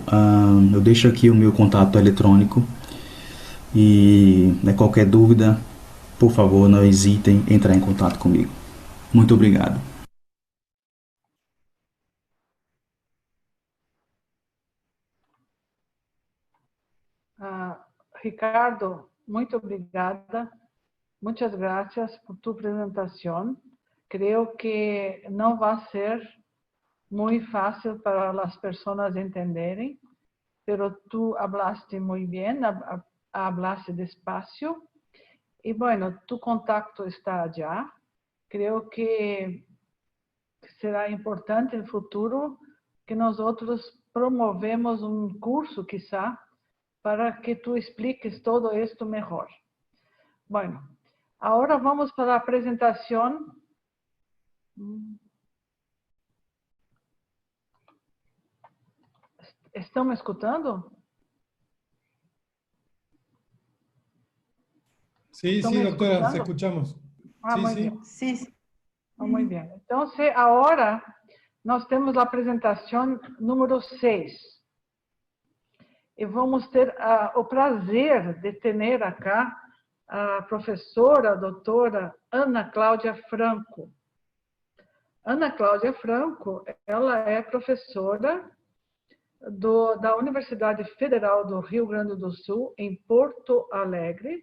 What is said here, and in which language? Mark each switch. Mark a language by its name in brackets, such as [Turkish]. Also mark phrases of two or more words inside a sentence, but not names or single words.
[Portuguese] Eu deixo aqui o meu contato eletrônico e, né, qualquer dúvida, por favor, não hesitem em entrar em contato comigo. Muito obrigado. Ricardo, muito obrigada. [Spanish] Muchas gracias por tu presentación. Creo que no va a ser muy fácil para las personas entenderem, pero tú hablaste muy bien, hablaste despacio. Y bueno, tu contacto está allá. Creo que será importante [Portuguese] no futuro [Spanish] que nosotros promovemos un curso, quizá, para que tú expliques todo esto mejor. Bueno, ahora vamos para la presentación. [Portuguese] ¿Estão me escutando? [Spanish] Sí, sí, doctora, te escuchamos. Sí, muy sí. bien. Sí. Muy bien. Entonces, ahora [Portuguese] nós temos a apresentação número 6. E vamos ter o prazer de ter acá a professora, a doutora Ana Cláudia Franco. Ana Cláudia Franco, ela é professora da Universidade Federal do Rio Grande do Sul, em Porto Alegre.